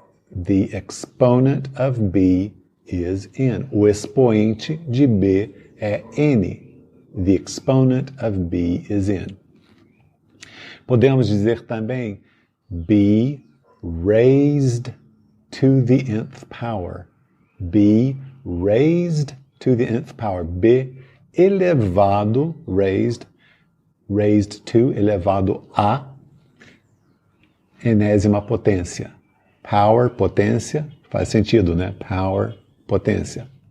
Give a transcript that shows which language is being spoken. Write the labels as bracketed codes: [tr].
[en] The exponent of b is n. [pt] O expoente de b é n. [en] The exponent of b is n. [pt] Podemos dizer também [en] b raised to the nth power. B raised to the nth power. [pt] B elevado, [en] raised to, [pt] elevado a enésima potência. Power, potência, faz sentido, né? Power, potência.